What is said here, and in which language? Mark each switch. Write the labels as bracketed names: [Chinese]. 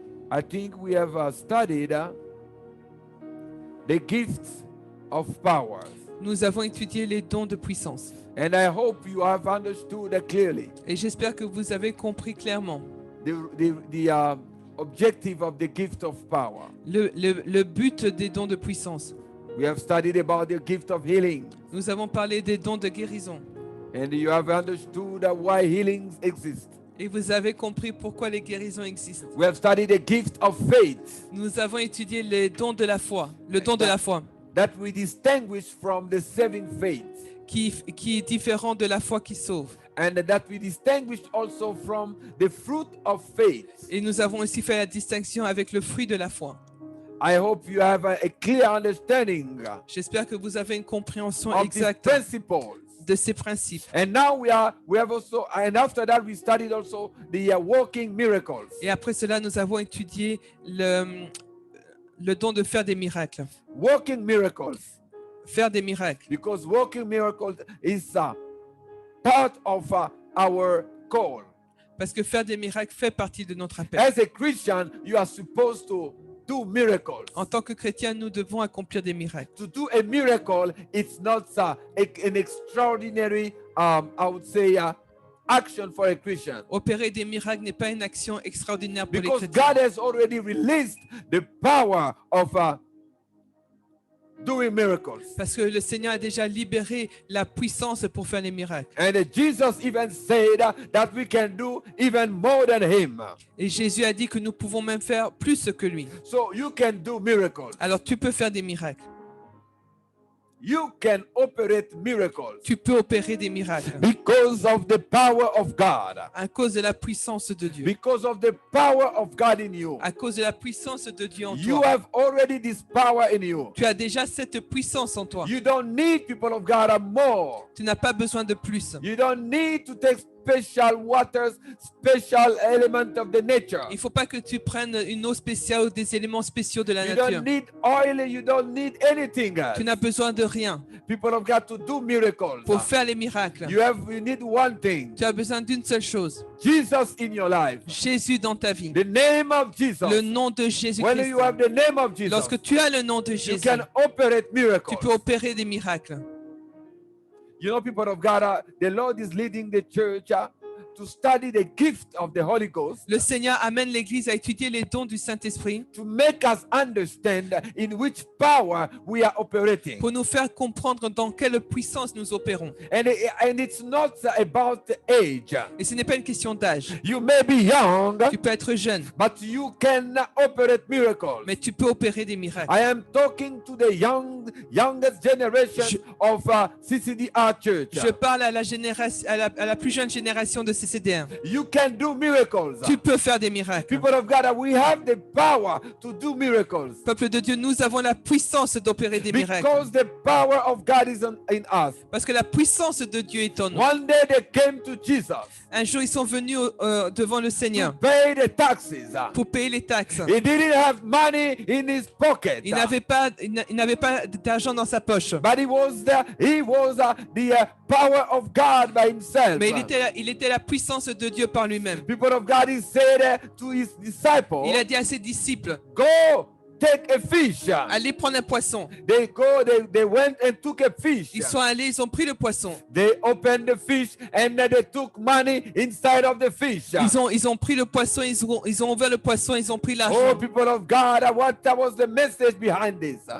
[English] I think we have studied the gifts of power. [French] nous avons étudié les dons de puissance. [English] And I hope you have understood clearly [French] Et j'espère que vous avez compris clairement [English] the objective of the gift of power. [French] le but des dons de puissance. [English] We have studied about the gift of healing. [French] Nous avons parlé des dons de guérison. [English] And you have understood why healings exist. [French] Et vous avez compris pourquoi les guérisons existent. [English] We have studied the gift of faith [French] Nous avons étudié les dons de la foi, le don de la foi, [English] that we distinguish from the saving faith. [French] qui est différent de la foi qui sauve. [English] And that we distinguish also from the fruit of faith. [French] Et nous avons aussi fait la distinction avec le fruit de la foi. [English] I hope you have a clear understanding [French] J'espère que vous avez une compréhension [English] of these [French] exacte [English] principles. [French] de ces principes. [English] And now we have also, and after that we studied also the working miracles. [French] Et après cela, nous avons étudié le don de faire des miracles. [English] Working miracles, [French] Faire des miracles. [English] because working miracles is part of our call. [French] Parce que faire des miracles fait partie de notre appel. [English] As a Christian, you are supposed to do miracles. [French] En tant que chrétiens, nous devons accomplir des miracles. [English] To do a miracle, it's not an extraordinary, I would say, action for a Christian. [French] Opérer des miracles n'est pas une action extraordinaire pour les [English] Because [French] chrétiens. [English] God has already released the power of doing miracles. [French] Parce que le Seigneur a déjà libéré la puissance pour faire les miracles. [English] And Jesus even said that we can do even more than him. [French] Et Jésus a dit que nous pouvons même faire plus que lui. [English] So you can do miracles. [French] Alors tu peux faire des miracles. [English] You can operate miracles [French] Tu peux opérer des miracles [English] because of the power of God. [French] à cause de la puissance de Dieu. [English] Because of the power of God in you. [French] À cause de la puissance de Dieu en [English] You [French] toi. [English] have already this power in you. [French] Tu as déjà cette puissance en toi. [English] You don't need, people of God, more. [French] Tu n'as pas besoin de plus. [English] You don't need to take special waters, special element of the nature. [French] Il ne faut pas que tu prennes une eau spéciale ou des éléments spéciaux de la [English] You don't need oil, you don't need anything else. [French] Tu n'as besoin de rien [English] People of God, to do miracles. [French] pour faire les miracles. [English] You need one thing. [French] Tu as besoin d'une seule chose. [English] Jesus in your life. [French] Jésus dans ta vie. [English] The name of Jesus. [French] Le nom de [English] When [French] Jésus-Christ. [English] you have the name of Jesus, [French] Lorsque tu as le nom de [English] you [French] Jésus, [English] can operate [French] tu [English] miracles. [French] peux opérer des miracles. [English] You know, people of God, the Lord is leading the church to study the gift of the Holy Ghost, [French] Le Seigneur amène l'Église à étudier les dons du Saint-Esprit [English] to make us understand in which power we are operating. [French] pour nous faire comprendre dans quelle puissance nous opérons. [English] And it's not about age. [French] Et ce n'est pas une question d'âge. [English] You may be young, [French] Tu peux être jeune, [English] but you can operate miracles. [French] mais tu peux opérer des miracles. [English] I am talking to the youngest generation of CCDR Church. [French] Je parle à la plus jeune génération de CCDR. [English] You can do miracles. [French] Tu peux faire des miracles. [English] People of God, we have the power to do miracles. [French] Peuple de Dieu, nous avons la puissance d'opérer des miracles. [English] Because the power of God is in us. [French] Parce que la puissance de Dieu est en nous. [English] One day they came to Jesus [French] Un jour, ils sont venus devant le [English] to [French] Seigneur [English] pay the taxes. [French] pour payer les taxes. [English] He didn't have money in his pocket. [French] Il n'avait pas d'argent dans sa poche. [English] But he was the power of God by himself. [French] Mais il était la puissance de Dieu par lui-même. [English] People of God, he said to his disciples, [French] Il a dit à ses disciples, [English] go take a fish. [French] allez prendre un poisson. [English] They went and took a fish. [French] Ils sont allés, ils ont pris le poisson. [English] They opened the fish and they took money inside of the fish. [French] Ils ont pris le poisson, ils ont ouvert le poisson, ils ont pris [English] Oh, [French] l'argent. [English] people of God, what was the message behind this?